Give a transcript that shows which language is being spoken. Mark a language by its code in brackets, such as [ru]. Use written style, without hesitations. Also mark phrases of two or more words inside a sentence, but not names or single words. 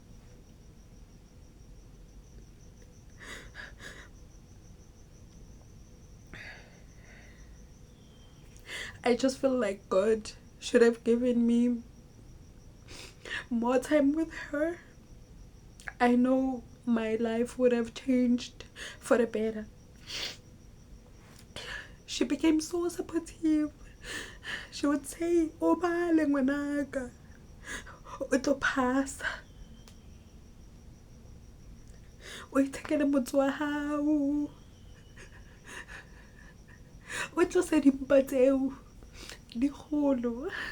[en] I just feel like God should have given me more time with her. I know my life would have changed for the better. She became so supportive. She would say, [st] "O bale ngwanaka, o tlo pasa. o ithekele motse wa hao, o tlose dimpa tseo di kgolo.